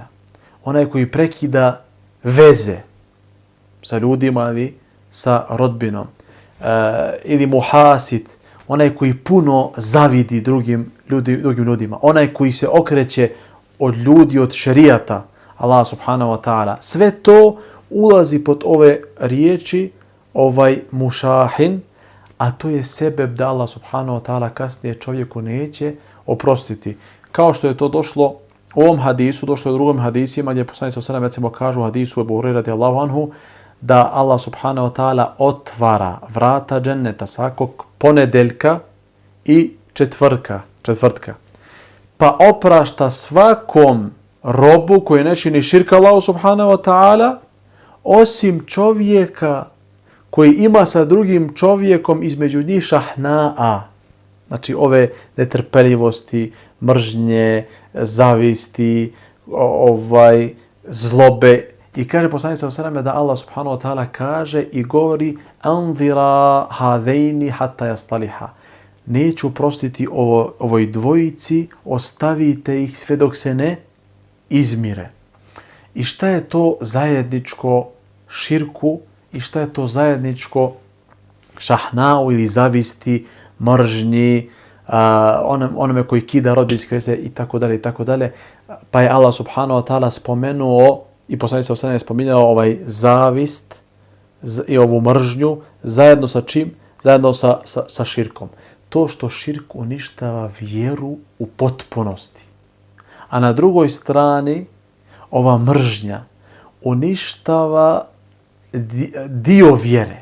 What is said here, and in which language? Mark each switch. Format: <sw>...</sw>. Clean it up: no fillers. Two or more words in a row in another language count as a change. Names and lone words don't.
<bs>Onaj koji prekida veze sa ljudima ili sa rodbinom. Ili muhasid, onaj koji puno zavidi drugim ljudima. Onaj koji se okreće od ljudi, od šerijata</bs> <ar>الله سبحانه وتعالى.</ar> <bs>Sve to ulazi pod ove riječi mušahin, a to je sebeb da</bs> <ar>الله سبحانه وتعالى</ar> <bs>kasnije čovjeku neće oprostiti. Kao što je to došlo u ovom hadisu, došlo je u drugom hadisima, gdje poslanik</bs> <ar>صلى الله عليه وسلم</ar> <bs>kažu u hadisu Ebu Hurajre</bs> <ar>رضي الله عنه,</ar> <bs>da</bs> <ar>الله سبحانه وتعالى</ar> <bs>otvara vrata dženneta svakog ponedeljka i četvrtka. Pa oprašta svakom robu koji ne čini širka</bs> <ar>الله سبحانه وتعالى,</ar> <bs>osim čovjeka koji ima sa drugim čovjekom između njih šahna'a. Znači ove netrpeljivosti, mržnje, zavisti, zlobe. I kaže poslanik</bs> <ar>صلى الله عليه وسلم</ar> <bs>da</bs> <ar>الله سبحانه وتعالى</ar> <bs>kaže i govori:</bs> <ar>أنظروا هذين حتى يصطلحا.</ar> <bs>Neću prostiti ovoj dvojici, ostavite ih sve dok se ne izmire. I šta je to zajedničko širku i šta je to zajedničko šahnau ili zavisti, mržnji, onome koji kida rodbinske veze i tako dalje. Pa je</bs> <ar>الله سبحانه وتعالى</ar> <bs>spomenuo i poslanik</bs> <ar>صلى الله عليه وسلم</ar> <bs>spominjao zavist i ovu mržnju zajedno sa čim? Zajedno sa širkom. To što širk uništava vjeru u potpunosti. A na drugoj strani ova mržnja uništava dio vjere.</bs>